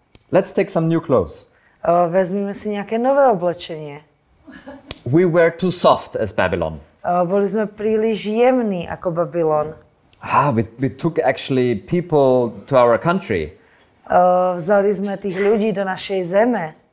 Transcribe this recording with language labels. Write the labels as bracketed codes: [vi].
[en] Let's take some new clothes. [sk] Vezmime si nejaké nové oblečenie. [en] We were too soft as Babylon. [sk] Boli sme príliš jemní ako Babylon. [en] We took actually people to our country. [sk] Vzali sme tých ľudí do našej zeme.